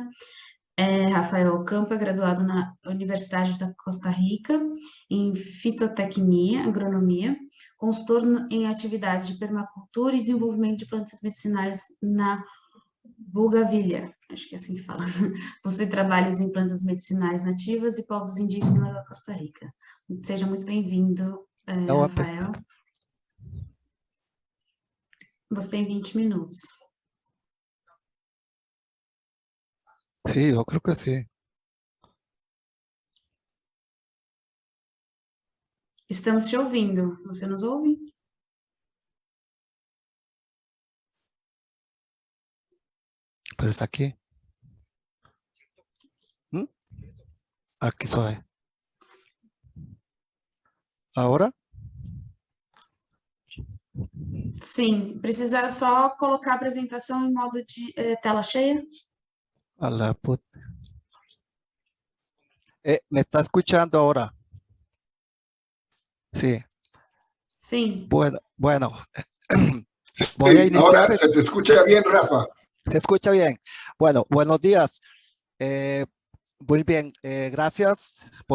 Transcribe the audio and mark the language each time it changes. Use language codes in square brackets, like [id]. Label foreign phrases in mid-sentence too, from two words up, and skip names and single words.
[pt] Rafael Campo é graduado na Universidade da Costa Rica em fitotecnia, agronomia, consultor em atividades de permacultura e desenvolvimento de plantas medicinais na Bougainville, acho que é assim que fala. Possui trabalhos em plantas medicinais nativas e povos indígenas da Costa Rica. Seja muito bem-vindo, Rafael. Você tem 20 minutos. [es] Sí, yo creo que sí. [pt] Estamos te ouvindo. Você nos ouve? [es] Pero es aquí. Aquí soy. ¿Ahora? [pt] Sim. Precisa só colocar a apresentação em modo de tela cheia? [es] A la puta. ¿Me está escuchando ahora? Sí. [pt] Sim. [es] Bueno, voy a Sí, iniciar. ahora se te escucha bien, Rafa. ¿Se escucha bien? Bueno, buenos días. Muy bien, gracias por